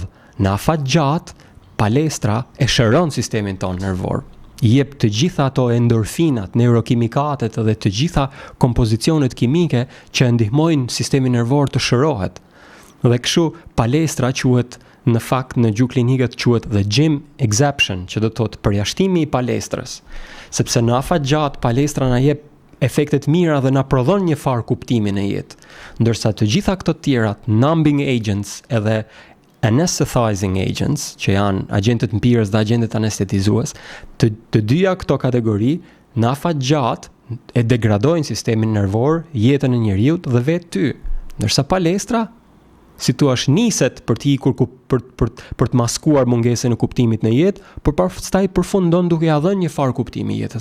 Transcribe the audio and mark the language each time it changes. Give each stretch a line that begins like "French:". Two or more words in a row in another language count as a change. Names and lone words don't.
Albanian: Në afat gjatë, palestra e shëron sistemin tonë nervor. I jep të gjitha ato endorfinat, neurokimikatet dhe të gjitha kompozicionet kimike që ndihmojnë sistemin nervor të shërohet. Dhe kështu palestra quhet në fakt në gjuhë klinike quhet
English: the gym exception,
Albanian: që do të thotë përjashtimi i palestrës, sepse në afat gjatë palestra na jep efektet mira dhe na prodhon një farë kuptimi në jetë, ndërsa të gjitha këto tjerat,
English: numbing agents
Albanian: edhe
English: anesthetizing agents,
Albanian: që janë agentët mpirës dhe agentët anestetizues, të dyja këto kategori në afat gjatë e degradojnë sistemin nervor, jetën e njeriut dhe vetë ty, ndërsa palestra si thua niset për të ikur për të maskuar mungesën e kuptimit në jetë, por pastaj përfundon duke ia dhënë një farë kuptimi jetës.